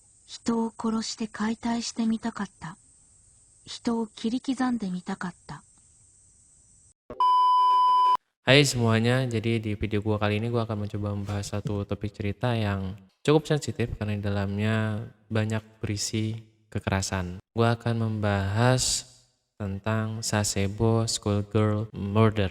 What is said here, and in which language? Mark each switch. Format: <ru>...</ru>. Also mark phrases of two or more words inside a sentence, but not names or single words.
<ja>人を殺して解体してみたかった。人を切り刻んでみたかった。</ja> <id>Hai semuanya, jadi di video gua kali ini gua akan mencoba membahas satu topik cerita yang cukup sensitif karena di dalamnya banyak berisi kekerasan. Gua akan membahas tentang Sasebo Schoolgirl Murder.</id>